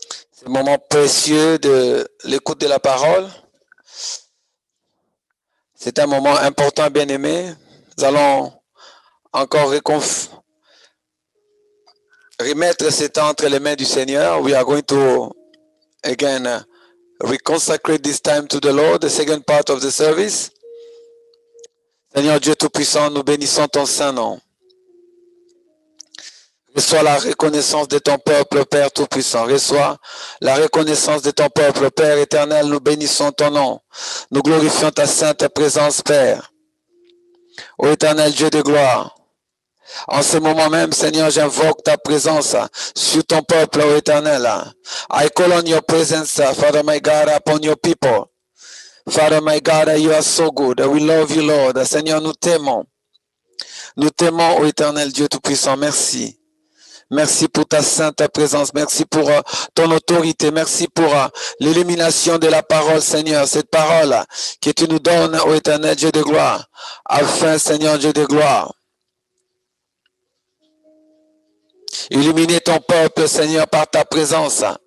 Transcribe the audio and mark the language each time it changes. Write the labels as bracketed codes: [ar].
[fr] Ces moments précieux de l'écoute de la parole. C'est un moment important, bien-aimé. Nous allons encore remettre ce temps entre les mains du Seigneur. [en] We are going to, again, reconsecrate this time to the Lord, the second part of the service. [fr] Seigneur Dieu Tout-Puissant, nous bénissons ton Saint-Nom. Reçois la reconnaissance de ton peuple, Père Tout-Puissant. Reçois la reconnaissance de ton peuple, Père éternel. Nous bénissons ton nom. Nous glorifions ta sainte présence, Père. Ô éternel Dieu de gloire. En ce moment même, Seigneur, j'invoque ta présence sur ton peuple, ô éternel. [en] I call on your presence, Father my God, upon your people. Father my God, you are so good. We love you, Lord. [fr] Seigneur, nous t'aimons. Nous t'aimons, ô éternel Dieu Tout-Puissant. Merci. Merci pour ta sainte présence. Merci pour ton autorité. Merci pour l'illumination de la parole, Seigneur. Cette parole que tu nous donnes, ô éternel Dieu de gloire. Afin, Seigneur Dieu de gloire, illuminer ton peuple, Seigneur, par ta présence.